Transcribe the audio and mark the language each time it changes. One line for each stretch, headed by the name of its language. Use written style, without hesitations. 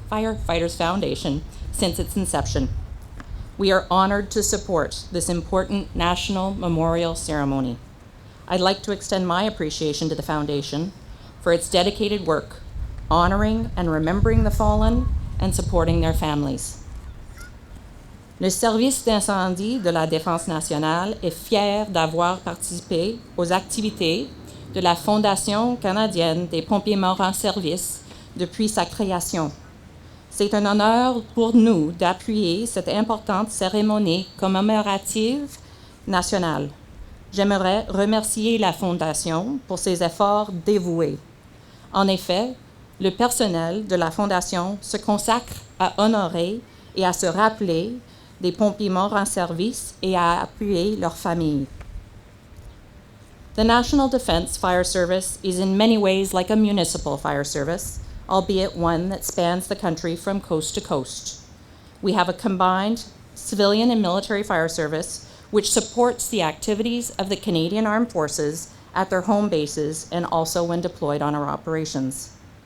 English: Firefighters Foundation since its inception. We are honored to support this important national memorial ceremony. I'd like to extend my appreciation to the Foundation for its dedicated work, honoring and remembering the fallen and supporting their families.
French: Le service d'incendie de la Défense nationale est fier d'avoir participé aux activités de la Fondation canadienne des pompiers morts en service depuis sa création. C'est un honneur pour nous d'appuyer cette importante cérémonie commémorative nationale. J'aimerais remercier la Fondation pour ses efforts dévoués. En effet, le personnel de la Fondation se consacre à honorer et à se rappeler des pompiers morts en service et à appuyer leurs familles.
English: The National Defense Fire Service is in many ways like a municipal fire service, albeit one that spans the country from coast to coast. We have a combined civilian and military fire service which supports the activities of the Canadian Armed Forces at their home bases and also when deployed on our operations.